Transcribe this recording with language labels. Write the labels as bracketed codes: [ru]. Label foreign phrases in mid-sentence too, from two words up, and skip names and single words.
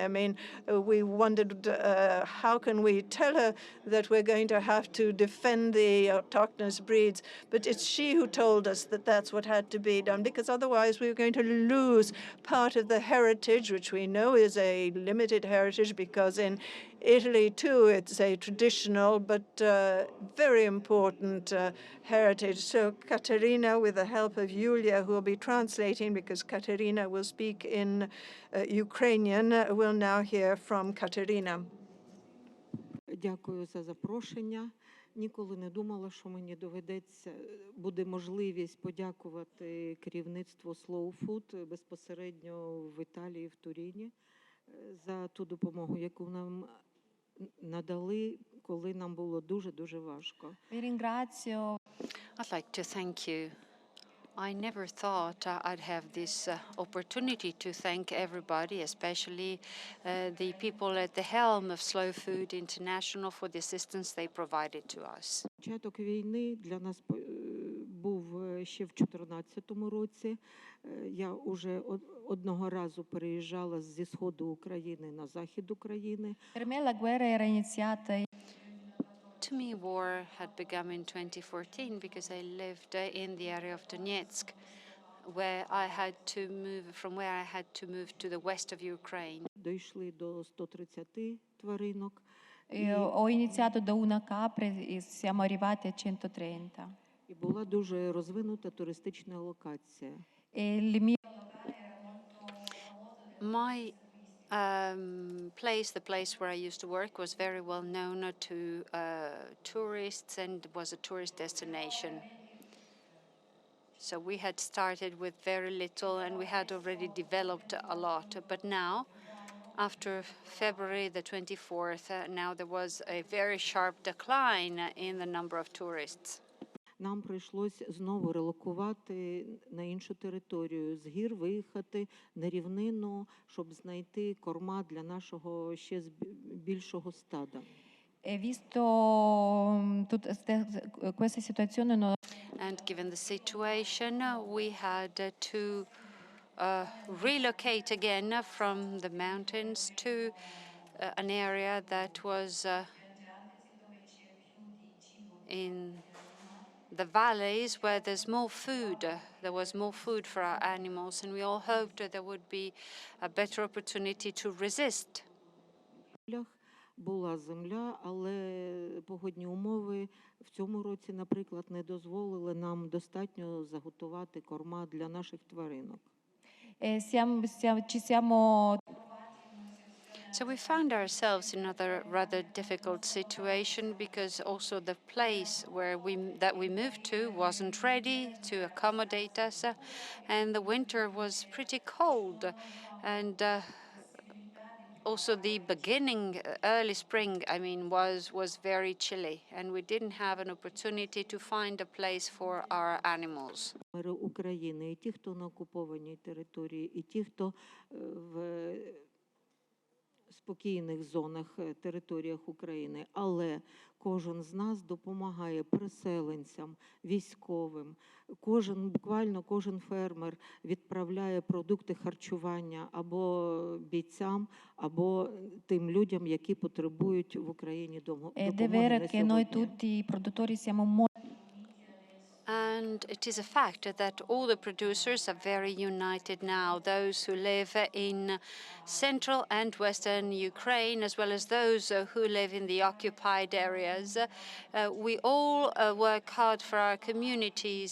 [en] I mean, we wondered how can we tell her that we're going to have to defend the autochthonous breeds, but it's she who told us that that's what had to be done, because otherwise we were going to lose part of the heritage, which we know is a limited heritage, because in Italy, too, it's a traditional but very important heritage. So Katerina, with the help of Yulia, who will be translating, because Katerina will speak in Ukrainian, we'll now hear from Katerina. [uk] Дякую за запрошення. Ніколи не думала, що мені доведеться, буде можливість подякувати керівництву Slow Food безпосередньо в Італії, в Туріні, за ту допомогу, яку нам надали, коли нам було дуже-дуже важко. [it] Vi ringrazio. [en] I'd like to thank you. I never thought I'd have this opportunity to thank everybody, especially the people at the helm of Slow Food International for the assistance they provided to us. [uk] Початок війни для нас був ще в 2014 році. Я уже одного разу переїжджала зі сходу України на захід України. [it] Per me la guerra era iniziata [en] To me, war had begun in 2014 because I lived in the area of Donetsk, where I had to move to the west of Ukraine. [uk] Дійшли до 130 тваринок. [it] Ho iniziato da una capra e siamo arrivati a 130. [uk] І була дуже розвинута туристична локація. [it] E le mie [en] My the place where I used to work, was very well known to tourists and was a tourist destination. So we had started with very little and we had already developed a lot. But now, after February the 24th, now there was a very sharp decline in the number of tourists. [uk] Нам прийшлось знову релокувати на іншу територію, з гір виїхати на рівнину, щоб знайти корма для нашого ще більшого стада. [it] visto questa situazione [en] And given the situation, we had to relocate again from the mountains to an area that was in the valleys where there's more food. There was more food for our animals, and we all hoped that there would be a better opportunity to resist. [uk] Була земля, але погодні умови в цьому році, наприклад, не дозволили нам достатньо заготувати корма для наших тваринок. [it] ci siamo [en] So we found ourselves in another rather difficult situation because also the place that we moved to wasn't ready to accommodate us, and the winter was pretty cold, and also the beginning, early spring, was very chilly, and we didn't have an opportunity to find a place for our animals. [uk] України, і ті, хто на окупованій території, і ті, хто в спокійних зонах, територіях України, але кожен з нас допомагає переселенцям, військовим. Буквально кожен фермер відправляє продукти харчування або бійцям, або тим людям, які потребують в Україні допомоги на сьогодні. [it] È vero che noi tutti i produttori siamo molto [en] And it is a fact that all the producers are very united now, those who live in central and western Ukraine, as well as those who live in the occupied areas. We all work hard for our communities.